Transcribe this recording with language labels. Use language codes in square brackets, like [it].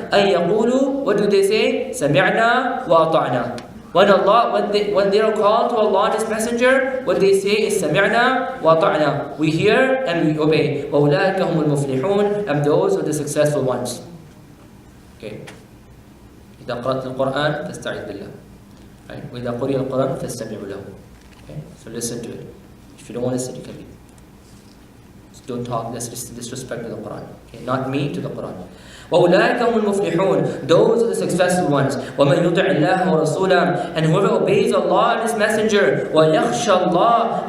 [ar] أَن يَقُولُوا. [en] What do they say? [ar] سَمِعْنَا وَأَطَعْنَا. [en] When they are called to Allah and His messenger, what they say is [ar] سَمِعْنَا وَأَطَعْنَا. [en] We hear and we obey. [ar] وَأُولَٰئِكَ هُمُ الْمُفْلِحُونَ. [en] And those are the successful ones. Okay. [ar] إذا قرأت القرآن فاستعذ بالله. [en] Right? [ar] وإذا قرئ القرآن فاستمعوا له. [en] Okay. So listen to it. If you don't want to listen, you can leave. So don't talk. Let's disrespect to the Quran. Okay. Not me, to the Quran. [ar] وَأُولَٰئِكَ هُمُ الْمُفْلِحُونَ. [en] Those are the successful ones. [ar] وَمَنْ يُطِعِ اللَّهَ وَرَسُولَهُ. [en] And whoever obeys Allah and His messenger, [ar] وَيَخْشَى اللَّهَ.